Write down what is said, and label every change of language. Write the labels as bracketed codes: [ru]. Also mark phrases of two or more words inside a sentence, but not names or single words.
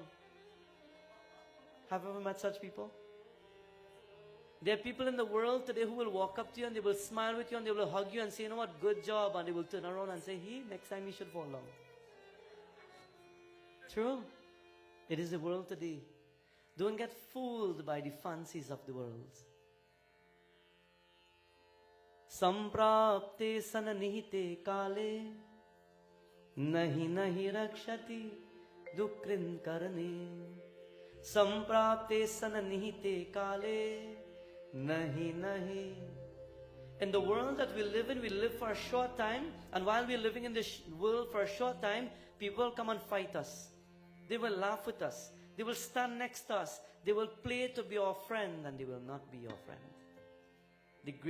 [en] Have you ever met such people? There are people in the world today who will walk up to you and they will smile with you and they will hug you and say, you know what, good job. And they will turn around and say, next time he should fall down. True. It is the world today. Don't get fooled by the fancies of the world. [sa] सम्प्राप्ते सन्निहिते काले नहि नहि रक्षति डुकृञ् करणे. सम्प्राप्ते सन्निहिते काले नहि नहि. [en] In the world that we live in, we live for a short time, and while we're living in this world for a short time, people will come and fight us. They will laugh with us. They will stand next to us. They will play to be our friend, and they will not be your friend.